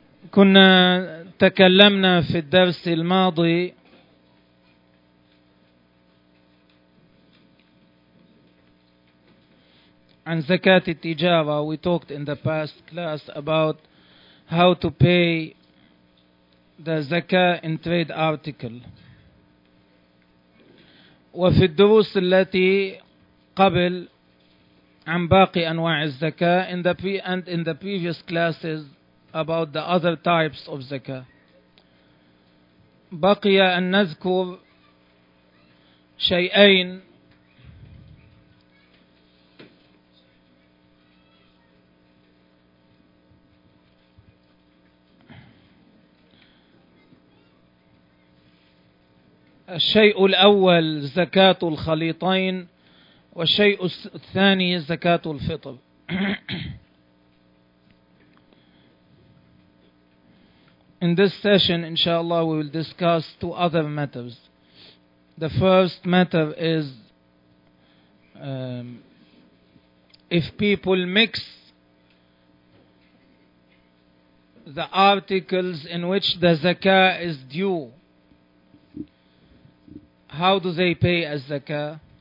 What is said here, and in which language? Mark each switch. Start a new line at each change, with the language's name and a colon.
Arabic: كنا تكلمنا في الدرس الماضي عن زكاة التجارة.
English: We talked in the past class about how to pay the zakah in trade article.
Arabic: وفي الدروس التي قبل عن باقي أنواع الزكاة
English: and in the previous classes about the other types of zakah.
Arabic: بقي أن نذكر شيئين الشيء الأول زكاة الخليطين والشيء الثاني زكاة الفطر.
English: In this session, inshallah, we will discuss two other matters. The first matter is if people mix the articles in which the zakah is due, how do they pay as zakah?